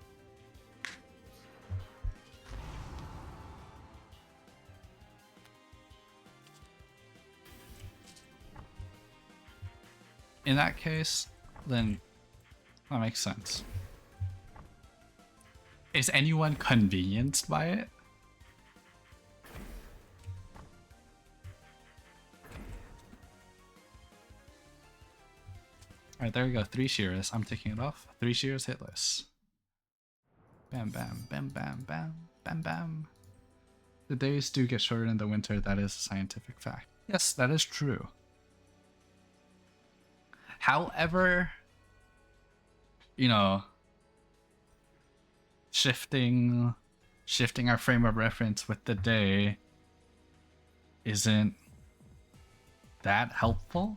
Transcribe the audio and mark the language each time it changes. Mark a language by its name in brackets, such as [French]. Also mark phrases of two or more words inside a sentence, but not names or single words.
[English] In that case, then that makes sense. Is anyone convenienced by it? Alright, there we go. 3 shears. I'm taking it off. 3 shears hitless. Bam, bam, bam, bam, bam, bam, bam. The days do get shorter in the winter. That is a scientific fact. Yes, that is true. However, you know, shifting our frame of reference with the day isn't that helpful.